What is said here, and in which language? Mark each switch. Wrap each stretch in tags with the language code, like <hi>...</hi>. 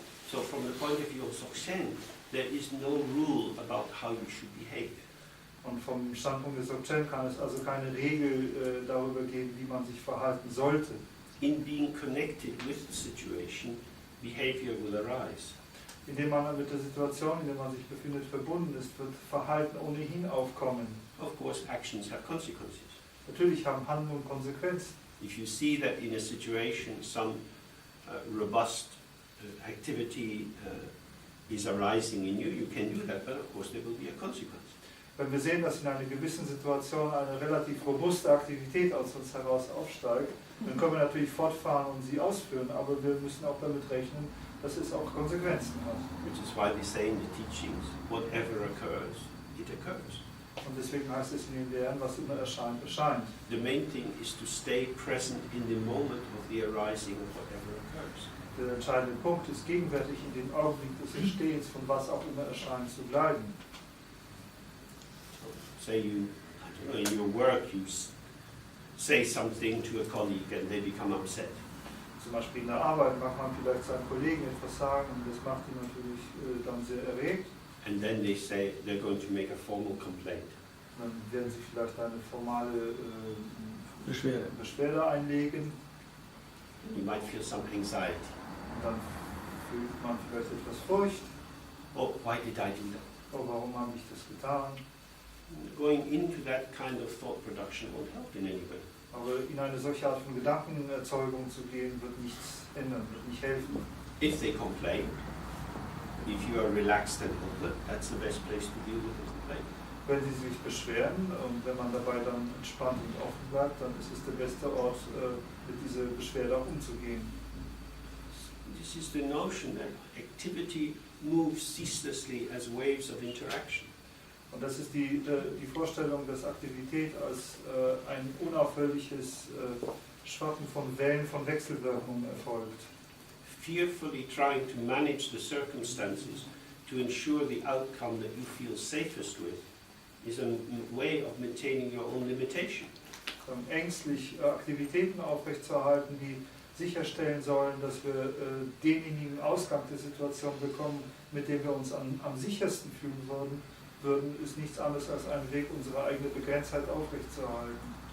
<en>So from the point of view of Dzogchen, there is no rule about how you should behave.</en> <de>Und vom Standpunkt des Dzogchen kann es also keine Regel darüber geben, wie man sich verhalten sollte.</de> <en>In being connected with the situation, behavior will arise.</en> <de>Indem man mit der Situation, in der man sich befindet, verbunden ist, wird Verhalten ohnehin aufkommen.</de> <en>Of course, actions have consequences.</en> <de>Natürlich haben Handlungen Konsequenzen.</de> <en>If you see that in a situation some robust activity is arising in you, you can do that, but of course there will be a consequence.</en> <de>Wenn wir sehen, dass in einer gewissen Situation eine relativ robuste Aktivität aus uns heraus aufsteigt, dann können wir natürlich fortfahren und sie ausführen, aber wir müssen auch damit rechnen, dass es auch Konsequenzen hat.</de> <en>Which is why they say in the teachings, whatever occurs, it occurs.</en> <de>Und deswegen heißt es in den Lehren, was immer erscheint, erscheint.</de> <en>The main thing is to stay present in the moment of the arising of whatever occurs.</en> <de>Der entscheidende Punkt ist, gegenwärtig in dem Augenblick des Entstehens von was auch immer erscheint zu bleiben.</de> <en>Say you, I don't know, in your work you say something to a colleague and they become upset.</en> <de>Zum Beispiel in der Arbeit mag man vielleicht seinen Kollegen etwas sagen und das macht ihn natürlich dann sehr erregt.</de> <en>And then they say they're going to make a formal complaint.</en> <de>Dann werden sie vielleicht eine formale Beschwerde einlegen.</de> <en>You might feel some anxiety.</en> <de>Und dann fühlt man vielleicht etwas Furcht.</de> <en>Oh, why did I do that?</en> <de>Oh, warum habe ich das getan?</de> <en>Going into that kind of thought production won't help in any way.</en> <de>Aber in eine solche Art von Gedankenerzeugung zu gehen, wird nichts ändern, wird nicht helfen.</de> <en>If they complain, if you are relaxed and open, that's the best place to deal with the complaint.</en> <de>Wenn sie sich beschweren und wenn man dabei dann entspannt und offen bleibt, dann ist es der beste Ort, mit dieser Beschwerde auch umzugehen.</de> <en>This is the notion that activity moves ceaselessly as waves of interaction.</en> <de>Und das ist die Vorstellung, dass Aktivität als ein unaufhörliches Schwappen von Wellen von Wechselwirkungen erfolgt.</de> <en>Fearfully trying to manage the circumstances to ensure the outcome that you feel safest with is a way of maintaining your own limitation.</en> <de>Ängstlich Aktivitäten aufrechtzuerhalten, die sicherstellen sollen, dass wir denjenigen Ausgang der Situation bekommen, mit dem wir uns am sichersten fühlen würden, ist nichts anderes als ein Weg, unsere eigene Begrenztheit aufrechtzuerhalten.</de>